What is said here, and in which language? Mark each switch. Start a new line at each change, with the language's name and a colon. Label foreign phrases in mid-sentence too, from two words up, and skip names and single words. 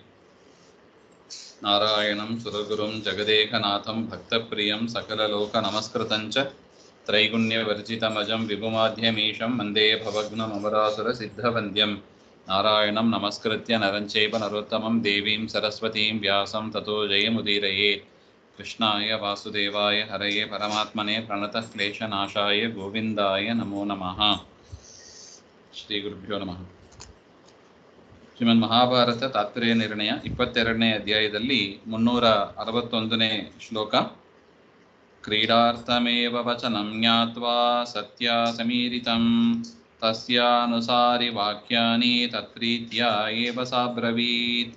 Sanskrit: नारायणं सुरगुरुं जगदेकनाथं भक्तप्रियं सकललोकनमस्कृतं च त्रैगुण्यवर्जितमजं विभुमाध्यमीशं वन्दे भवघ्नममरासुरसिद्धवन्द्यं। नारायणं नमस्कृत्य नरं चैव नरोत्तमं देवीं सरस्वतीं व्यासं ततो जयमुदीरयेत्। कृष्णाय वासुदेवाय हरये परमात्मने प्रणतः क्लेशनाशाय गोविन्दाय नमो नमः। ಶ್ರೀ ಗುರುಭ್ಯೋ ನಮಃ.
Kannada: ಶ್ರೀಮನ್ ಮಹಾಭಾರತ ತಾತ್ಪರ್ಯ ನಿರ್ಣಯ 22ನೇ ಅಧ್ಯಾಯದಲ್ಲಿ 361ನೇ ಶ್ಲೋಕ.
Sanskrit: ಕ್ರೀಡಾರ್ಥಮೇವ ವಚನಂ ಜ್ಞಾತ್ವಾ ಸತ್ಯ ಸಮೀರಿತಂ ತಸ್ಯಾನುಸಾರಿ ವಾಕ್ಯಾನಿ ತತ್ಪ್ರೀತ್ಯ ಏವ ಸಾಬ್ರವೀತ್.